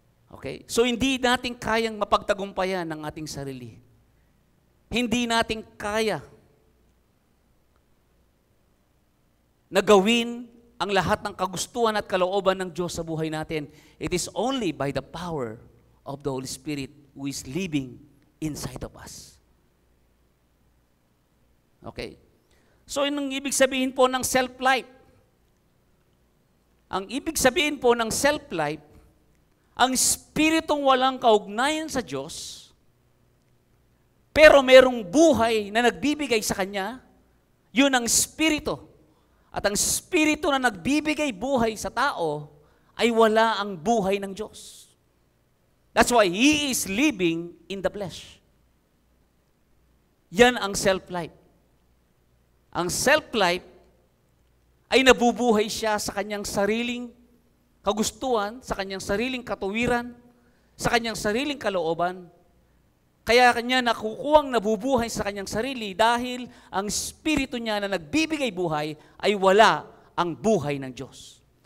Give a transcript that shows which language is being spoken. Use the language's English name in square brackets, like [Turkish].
[Filipino] Okay? So hindi natin kayang mapagtagumpayan ng ating sarili. Hindi natin kaya na gawin ang lahat ng kagustuhan at kalooban ng Diyos sa buhay natin. [English] It is only by the power of the Holy Spirit who is living inside of us. Okay? [Filipino] So, yun ang ibig sabihin po ng self-life. Ang ibig sabihin po ng self-life, ang spiritong walang kaugnayan sa Diyos, pero merong buhay na nagbibigay sa Kanya, yun ang spirito. At ang spirito na nagbibigay buhay sa tao ay wala ang buhay ng Diyos. [English] That's why he is living in the flesh. [Filipino] Yan ang self-life. Ang self-life ay nabubuhay siya sa kanyang sariling kagustuhan, sa kanyang sariling katuwiran, sa kanyang sariling kalooban, Kaya kanya nakukuhang nabubuhay sa kanyang sarili dahil ang Espiritu niya na nagbibigay buhay ay wala ang buhay ng Diyos.